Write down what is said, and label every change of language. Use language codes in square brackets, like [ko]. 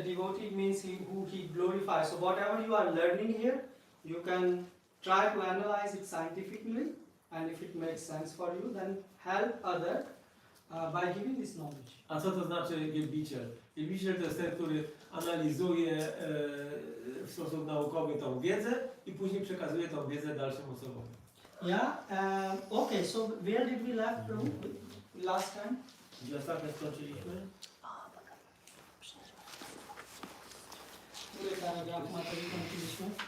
[en] A devotee means who he glorifies. So whatever you are learning here, you can try to analyze it scientifically, and if it makes sense for you, then help other by giving this knowledge. [pl] A co to znaczy wielbiciel? Wielbiciel to jest ten, który analizuje w sposób naukowy tą wiedzę i później przekazuje tą wiedzę dalszym osobom. [en] Yeah. Okay. So where did we left from last time? [pl] Gdzie ostatnio skończyliśmy? Który paragraf materii kończyliśmy?